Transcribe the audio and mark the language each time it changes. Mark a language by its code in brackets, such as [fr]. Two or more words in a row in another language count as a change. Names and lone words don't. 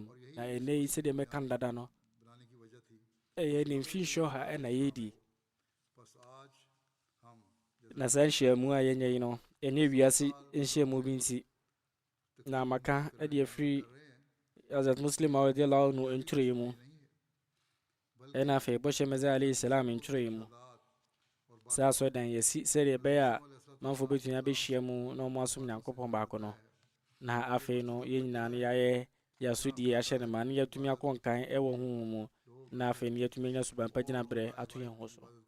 [ak] Na ɛnɛ yi sɛdeɛ mɛka no dada no ɛyɛ ne mfinhyɛ ha ɛna yɛdi. Na saa nhyiamu a yɛnyɛ yi no ɛnyɛ wiase nhyiamu bi nti. Na maka ɛde afiri Hazrat Muslim Maud [ar] رضي الله عنه [ak] ntwerɛ mu ɛna afei bɔhyɛ mɛsɛ [ar] عليه السلام [ak] ntwerɛ mu. Saa asɔredan yɛsi sɛdeɛ ɛbɛyɛ a manfo bɛtumi abɛhyia mu na ɔmo asom Nyankopɔn baako no. Na afei no yɛn nyinaa no yɛayɛ yɛasodie ahyɛ ne ma ne yɛatumi akɔ nkan ɛwɔ honhom mu. Na afei no yɛatumi anya suban pa gyina berɛ ato yɛn ho so.